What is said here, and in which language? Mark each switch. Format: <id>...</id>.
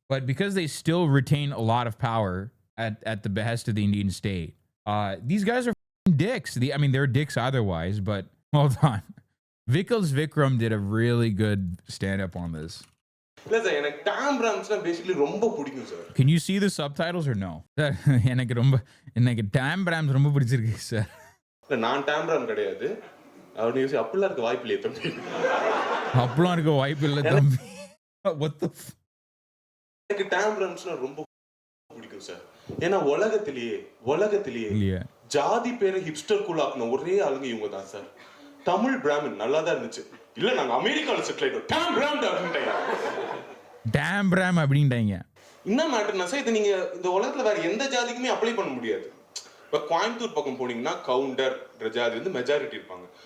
<en>But because they still retain a lot of power at the behest of the Indian state, these guys are dicks. I mean, they're dicks otherwise, but hold on. Vikram did a really good stand-up on this.</en> <ta>TAM BRAHMS basically ரொம்ப பிடிக்கும் sir.</ta> <en>Can you see the subtitles or no?</en> <ta>எனக்கு TAM BRAHMS ரொம்ப பிடிச்சிருக்கு sir. நான் TAM BRAHM கிடையாது. அவனே அப்படிலாம் இருக்க வாய்ப்பு இல்ல தம்பி. அப்படிலாம் இருக்க வாய்ப்பு இல்ல தம்பி.</ta> <en>What the</en> <ta>எனக்கு TAM BRAHMS ரொம்ப பிடிக்கும் சார். ஏன்னா உலகத்திலேயே ஜாதி பேரை ஹிப்ஸ்டர் கூலாக்குன ஒரே ஆளுங்க இவங்க தான் சார். தமிழ் பிராமின் நல்லா தான் இருந்துச்சு. இல்ல நாங்க அமெரிக்கால செட்டில் ஆயிட்டோம். TAM BRAHM அப்படின்ட்டாங்க. TAM BRAHM அப்படின்ட்டாங்க. என்ன மேட்டர்னா சார், இது நீங்க இந்த உலகத்துல வேற எந்த ஜாதிக்குமே அப்ளை பண்ண முடியாது. இப்ப கோயம்புத்தூர் பக்கம் போனீங்கன்னா கவுண்டர் ஜாதி வந்து மெஜாரிட்டி இருப்பாங்க.</ta>